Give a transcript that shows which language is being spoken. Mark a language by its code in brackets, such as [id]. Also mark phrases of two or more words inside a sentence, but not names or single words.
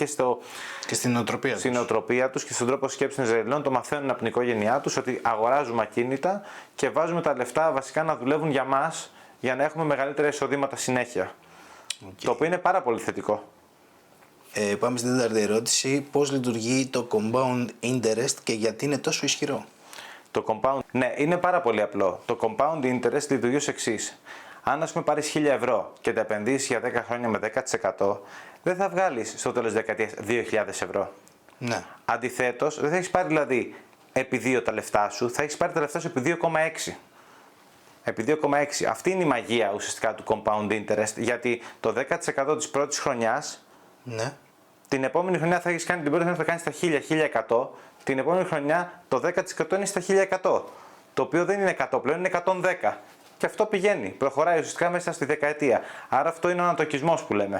[el] στην νοοτροπία τους και στον τρόπο σκέψης των Ισραηλινών. Το μαθαίνουν από την οικογένειά τους ότι αγοράζουμε ακίνητα και βάζουμε τα λεφτά βασικά να δουλεύουν για μας για να έχουμε μεγαλύτερα εισοδήματα συνέχεια. Το οποίο είναι πάρα πολύ θετικό. Πάμε στην τέταρτη ερώτηση. Πώς λειτουργεί το [en] compound interest [el] και γιατί είναι τόσο ισχυρό? Το compound, ναι, είναι πάρα πολύ απλό. Το [en] compound interest [el] λειτουργεί ως εξής. Αν ας πούμε πάρεις 1.000 ευρώ και τα επενδύσεις για 10 χρόνια με 10%, δεν θα βγάλεις στο τέλος της δεκαετίας 2.000 ευρώ. Ναι. Αντιθέτως, δεν θα έχεις πάρει δηλαδή επί 2 τα λεφτά σου, θα έχεις πάρει τα λεφτά σου επί 2,6. Επί 2,6. Αυτή είναι η μαγεία ουσιαστικά του [en] compound interest, [el] γιατί το 10% της πρώτης χρονιάς, Ναι. την επόμενη χρονιά θα έχεις κάνει, την πρώτη χρονιά θα κάνεις τα 1.000-1.100, την επόμενη χρονιά το 10% είναι στα 1.100, το οποίο δεν είναι 100 πλέον, είναι 110. Και αυτό πηγαίνει, προχωράει ουσιαστικά μέσα στη δεκαετία. Άρα αυτό είναι ο ανατοκισμός που λέμε.